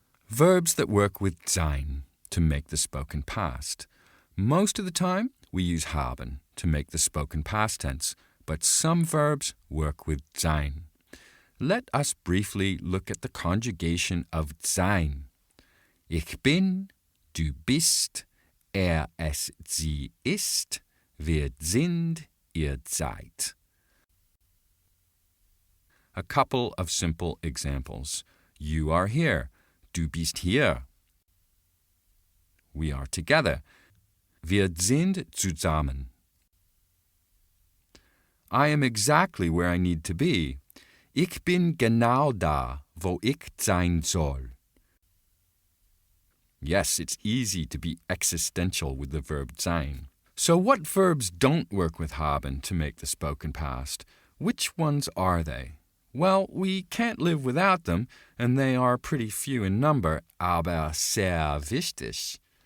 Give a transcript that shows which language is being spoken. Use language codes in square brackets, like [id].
[en] Verbs that work with sein to make the spoken past. Most of the time, we use haben to make the spoken past tense, but some verbs work with sein. Let us briefly look at the conjugation of sein. [de] Ich bin, du bist, es, sie ist, wir sind, ihr seid. [en] A couple of simple examples. You are here. [de] Du bist hier. [en] We are together. [de] Wir sind zusammen. [en] I am exactly where I need to be. [de] Ich bin genau da, wo ich sein soll. [en] Yes, it's easy to be existential with the verb sein. So what verbs don't work with haben to make the spoken past? Which ones are they? Well, we can't live without them, and they are pretty few in number, [de] aber sehr wichtig.